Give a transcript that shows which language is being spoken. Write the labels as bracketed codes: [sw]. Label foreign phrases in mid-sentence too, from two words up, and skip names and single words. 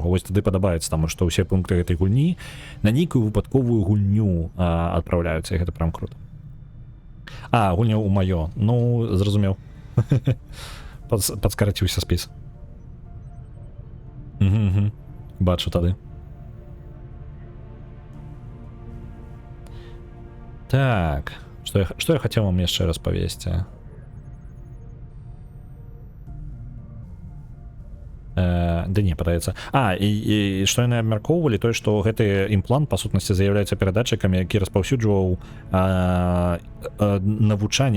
[be] Вось тады падабаецца, таму што ўсе пункты гэтай гульні на нейкую выпадковую гульню адпраўляюцца, і гэта [ru] прям круто. [be] Гульня ў маё. Ну, зразумеў. Падскараціўся спіс. Бачу тады. [ru] Так, что я хотел вам [be] яшчэ распавесці? Да не, падаецца. І што яны абмяркоўвалі, тое, што гэты імплант, па сутнасці, з'яўляецца перадатчыкам, які распаўсюджваў навучанне.